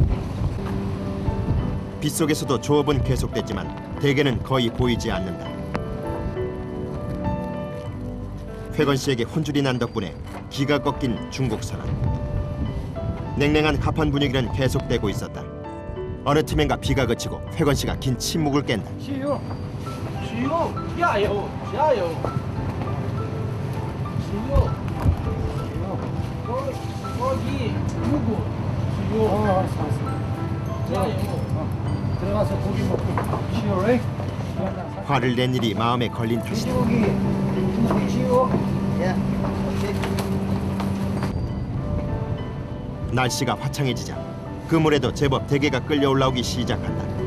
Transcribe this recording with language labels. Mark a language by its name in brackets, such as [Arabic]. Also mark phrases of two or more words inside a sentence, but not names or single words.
[Korean] 빗속에서도 조업은 계속됐지만 대게는 거의 보이지 않는다. 회건 씨에게 혼쭐이 난 덕분에 기가 꺾인 중국 선원. 냉랭한 갑판 분위기는 계속되고 있었다. 어느 틈엔가 비가 그치고 회건 씨가 긴 침묵을 깬다. [Chinese] 加油，加油，加油，加油，高低五步，加油， [Korean] 알았어. [Chinese] 加油。 [Korean] 들어가서 고기 먹고. 시오래. 화를 낸 일이 마음에 걸린 탓이다. 돼지고기. 시오. 예. 날씨가 화창해지자 그물에도 제법 대게가 끌려 올라오기 시작한다.